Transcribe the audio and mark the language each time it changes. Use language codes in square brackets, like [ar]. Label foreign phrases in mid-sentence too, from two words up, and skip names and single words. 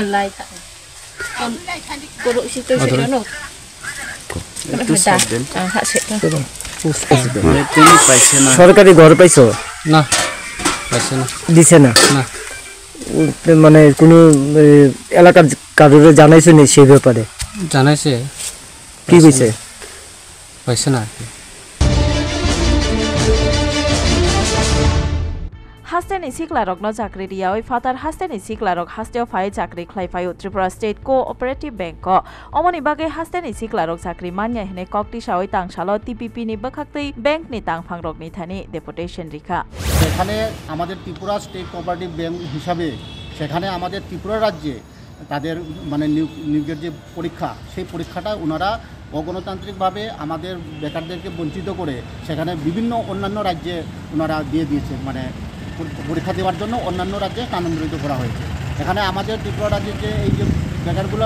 [bn] সরকারি ঘর পাইছো না পাইছে না দিছে না না মানে কোনো এলাকার কারোর জানাইছো নি সেই ব্যাপারে জানাইছে কি কইছে পাইছে না [trp] हास्टेनि सिक्लारकनो चाकरी दियावै फातार हास्टेनि सिक्लारक हास्टेव फाइ चाकरी ख्लाइफाइ त्रिपुरा स्टेट कोअपरेटिभ बैंक अमनि बागै हास्टेनि सिक्लारक चाकरी मान्या हिने कक्टिसावै तांसालो टीपीपी नि बखाक्तै बैंक नि तांफांरकनि थानि डेपुटेशन रिखा [bn] সেখানে আমাদের ত্রিপুরা স্টেট কোঅপারেটিভ ব্যাংক হিসাবে সেখানে আমাদের ত্রিপুরা রাজ্যে তাদের মানে নিয়োগের যে পরীক্ষা সেই পরীক্ষাটা ওনারা অগণতান্ত্রিকভাবে আমাদের বেকারদেরকে বঞ্চিত করে সেখানে বিভিন্ন অন্যান্য রাজ্যে ওনারা দিয়ে দিয়েছে মানে পরীক্ষা দেওয়ার জন্য অন্যান্য রাজ্যে স্থানান্তরিত করা হয়েছে এখানে আমাদের ত্রিপুরা রাজ্যে যে এই যে বেকারগুলো